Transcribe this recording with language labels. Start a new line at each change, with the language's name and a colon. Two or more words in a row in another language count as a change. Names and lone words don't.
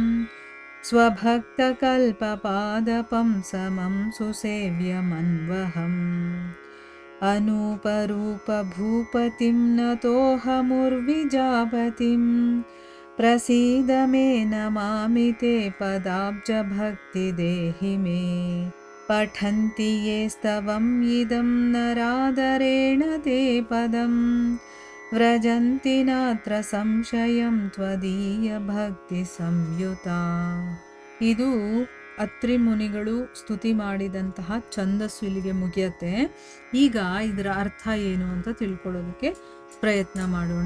Sanskrit: ಸ್ವಭಕ್ತಕಲ್ಪಪಾದಪಂ ಸಮಂ ಸುಸೇವ್ಯಮನ್ವಹಂ ಅನೂಪರೂಪಭೂಪತಿಂ ನತೋಹಮುರ್ವಿಜಾಪತಿಂ ಪ್ರಸೀದ ಮೇ ನಮಾಮಿ ತೇ ಪದಾಬ್ಜಭಕ್ತಿ ದೇಹಿ ಮೇ ಪಠಂತಿ ಯೇ ಸ್ತವಂ ಇದಂ ನರಾದರೇಣ ತೇ ಪದಂ ವ್ರಜಂತಿ ನಾತ್ರ ಸಂಶಯಂ ತ್ವದೀಯ ಭಕ್ತಿ ಸಂಯುತಾ.
Kannada: ಇದು ಅತ್ರಿ ಮುನಿಗಳು ಸ್ತುತಿ ಮಾಡಿದಂತಹ ಛಂದಸ್ಸು ಇಲ್ಲಿಗೆ ಮುಗಿಯತ್ತೆ. ಈಗ ಇದರ ಅರ್ಥ ಏನು ಅಂತ ತಿಳ್ಕೊಳ್ಳೋದಕ್ಕೆ ಪ್ರಯತ್ನ ಮಾಡೋಣ.